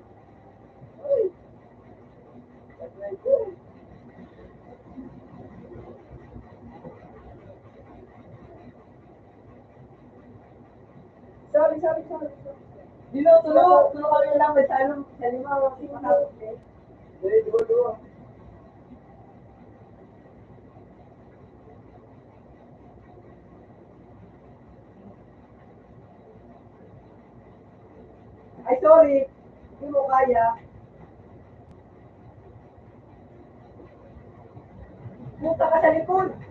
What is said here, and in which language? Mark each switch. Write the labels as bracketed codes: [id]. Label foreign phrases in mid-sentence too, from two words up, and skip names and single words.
[tl] Uy. Sorry. Dino, tulog kami lang. Sa anong, sa lima, makapos eh. [ms] Jadi dua-dua. [tl] Ay, sorry. Hindi mo kaya. Punta ka sa likod.